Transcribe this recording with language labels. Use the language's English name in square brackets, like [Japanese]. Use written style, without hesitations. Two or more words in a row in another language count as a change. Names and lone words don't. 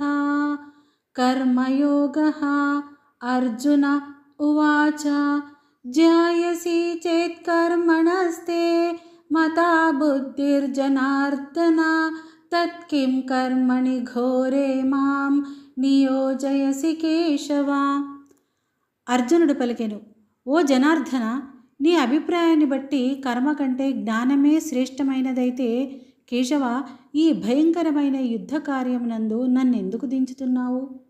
[Sanskrit] कर्मयोगः। अर्जुन उवाच ध्यायसि चेत् कर्मणस्ते मता बुद्धिर्जनार्दन तत्किं कर्मणि घोरे मां నియోజయసి కేశవ. [Telugu] అర్జునుడు పలికెను, ఓ జనార్దన, నీ అభిప్రాయాన్ని బట్టి కర్మ కంటే జ్ఞానమే శ్రేష్టమైనదైతే కేశవ, ఈ భయంకరమైన యుద్ధ కార్యమునందు నన్నెందుకు దించుతున్నావు?